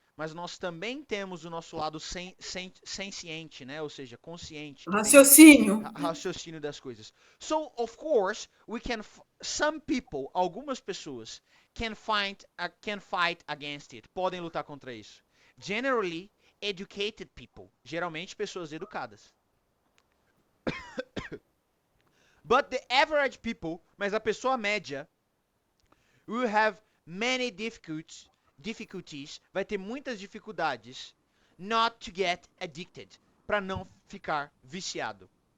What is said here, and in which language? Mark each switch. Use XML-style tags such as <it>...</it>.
<pt>Mas nós também temos o nosso lado senciente, né? Ou seja, consciente, que tem raciocínio. raciocínio das coisas.</pt> <en>So, of course, some people,</en> <pt>algumas pessoas,</pt> <en>can fight against it.</en> <pt>Podem lutar contra isso.</pt> <en>Generally, educated people.</en> <pt>Geralmente, pessoas educadas.</pt> <en>But the average people,</en> <pt>mas a pessoa média,</pt> <en>will have many difficulties,</en> <pt>vai ter muitas dificuldades</pt> <en>not to get addicted,</en> <pt>para não ficar viciado.</pt>